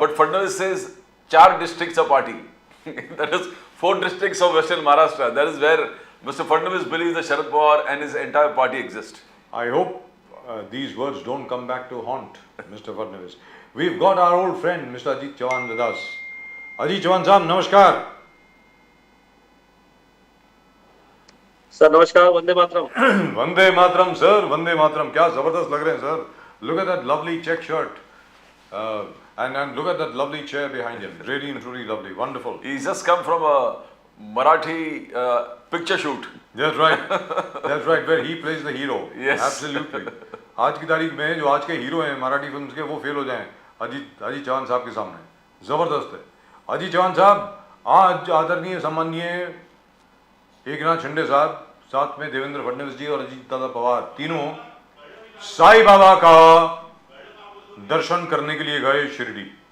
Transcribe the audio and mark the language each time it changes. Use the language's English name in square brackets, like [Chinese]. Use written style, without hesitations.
[English] But Fadnavis says, 4 districts of party. That is 4 districts of Western Maharashtra. That is where Mr. Fadnavis believes that Sharad Pawar and his entire party exist. I hope these words don't come back to haunt Mr. Fadnavis. We've got our old friend, Mr. Ajit Chavan with us. [Hindi] Ajit Chavan साहब नमस्कार। Sir नमस्कार, Vande Mataram. Vande Mataram sir, Vande Mataram. क्या जबरदस्त लग रहे हैं sir. [English] Look at that lovely check shirt, and look at that lovely chair behind him. Really and truly lovely, wonderful. He's just come from a Marathi picture shoot. That's right. That's right. Where he plays the hero. Yes. Absolutely. [Hindi] आज की तारीख में जो आज के hero हैं Marathi films के, वो फेल हो जाएं अजीत चौहान साहब के सामने, जबरदस्त है। अजीत चौहान साहब आज आदरणीय सम्माननीय एकनाथ शिंदे साहब, साथ में देवेंद्र फडणवीस जी और अजीत दादा पवार, तीनों साईं बाबा का दर्शन करने के लिए गए शिरडी।